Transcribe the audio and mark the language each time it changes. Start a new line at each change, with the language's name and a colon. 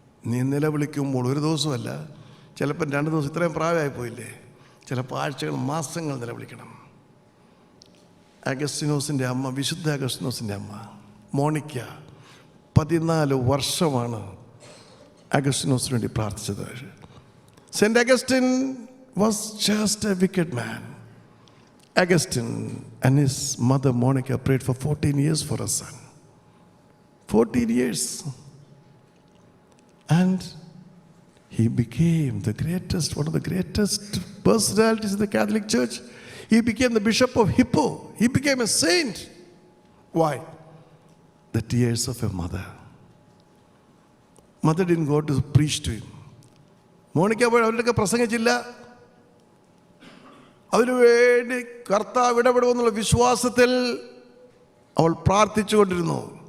Malayalam: നീ നിലവിളിക്കുമ്പോൾ ഒരു ദിവസമല്ല, ചിലപ്പോൾ 2 ദിവസം, ഇത്രയും പ്രായമായി പോയില്ലേ, ചിലപ്പോൾ ആഴ്ചകൾ, മാസങ്ങൾ നിലവിളിക്കണം. അഗസ്റ്റിനോസിൻ്റെ അമ്മ, വിശുദ്ധ അഗസ്റ്റിനോസിൻ്റെ അമ്മ മോണിക്ക 14 വർഷമാണ് അഗസ്റ്റിനോസിന് വേണ്ടി പ്രാർത്ഥിച്ചത്.
English: Saint Augustine was just a wicked man. Augustine and his mother Monica prayed for 14 years for a son. 14 years. And he became the greatest, one of the greatest personalities in the Catholic Church. He became the Bishop of Hippo. He became a saint. Why? The tears of a mother. Mother didn't go to preach to him.
Malayalam: Monica അവരുടെയൊക്കെ പ്രസംഗിച്ചില്ല. അതിനു വേണ്ടി കർത്താവ് ഇടപെടുമെന്നുള്ള വിശ്വാസത്തിൽ അവൾ പ്രാർത്ഥിച്ചുകൊണ്ടിരുന്നു.